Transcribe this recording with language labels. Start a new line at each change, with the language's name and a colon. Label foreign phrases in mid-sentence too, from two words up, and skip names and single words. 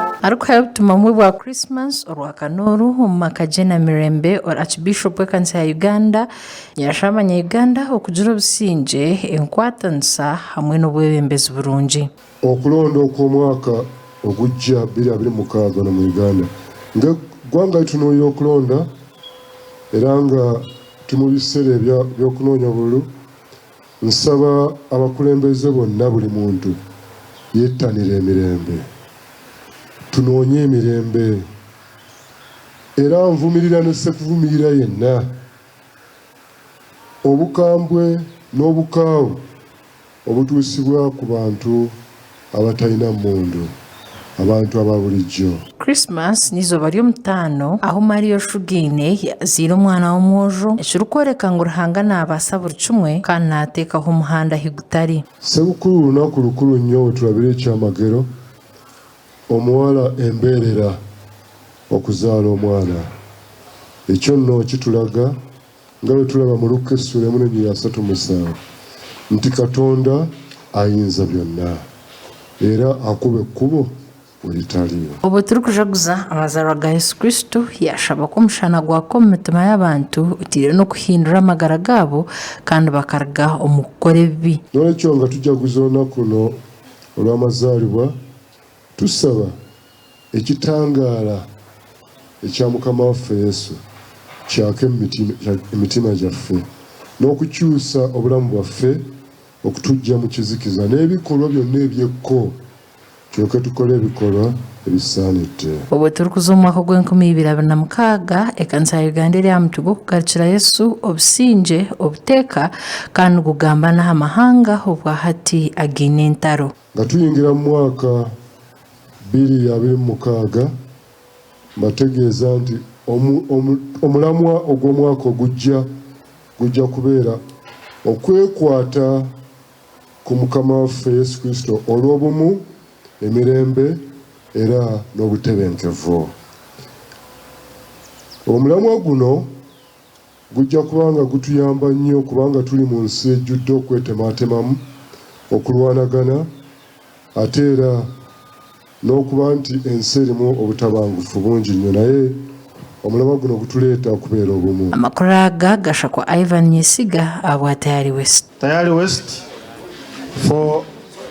Nyankole: ariko tumamwe bwa Christmas orwakanoro omumakajena mirembe or Archbishop w'ekanisa ya Uganda yashamanya Uganda okugira obusinge enkwatanisa hamwe n'obwebembezi burungi
Ganda: okulonda okw'omwaka ogujja 2026 mu Uganda nga gwanga tunoyo okulonda era nga mu biseera by'okunoonya obululu nsaba abakulembeze bonna buli muntu yettanira emirembe tunoonye emirembe era nvumirira ne sekuvumirira yenna obukambwe n'obukaawu obutuusibwa ku bantu abatalina mmundu abantu ababulijjo.
Nyankole: Christmas nizo ly'omutaano aho Mario Shugine yaziire omwana w'omwojo ekirikworeka ngu Ruhanga naabasa buri kimwe kandi naateekaho omuhanda higutari.
Ganda: Sebukulu lunaku lukulu nnyo wetulabira ekyamagero omuwala embeerera okuzaala omwana ekyo nno kitulaga nga bwe tulaba mu Luka essula 4:37 nti Katonda ayinza byonna era akuba ekkubo
Nyankole: obu turikujaguza amazarwa ga Yesu Kristo yashaba ko omushana gwaka omu mitima y'abantu utire n'okuhindura amagara gaabo kandi bakaruga omu kukora ebibi.
Ganda: N'olwekyo nga tujaguza olunaku luno olw'amazaalibwa tusaba ekitangaala ekya Mukama waffe Yesu kyake emitima gyaffe n'okukyusa obulamu bwaffe okutujja mu kizikiza n'ebikolwa byonna ebyekko kyoke tukole ebikolwa ebisaanidde.
Nyankole: Obu turikuza omu mwaka gw'2026 ekanisa ya Uganda eri aha mutwe gw'okugarukira Yesu obusinge obuteeka kandi gugamba n'aha mahanga obwa hati agiine entaro.
Ganda: Nga tuyingira mu mwaka 2026 mbategeeza nti omulamwa ogw'omwaka gujja kubeera okwekwata ku Mukama waffe Yesu Kristo olw'obumu emirembe era n'obutebenkevu. Omulamwa guno gujja kubanga gutuyamba nnyo kubanga tuli mu nsi ejjudde okwetematemamu okulwanagana ate era n'okuba nti ensi erimu obutabangufu bungi nnyo naye omulamwa guno gutuleeta okubeera obumu.
Nyankole: Amakuru aga gasha kwa Ivan Nyesiga abwa Tayari West. Tayari West for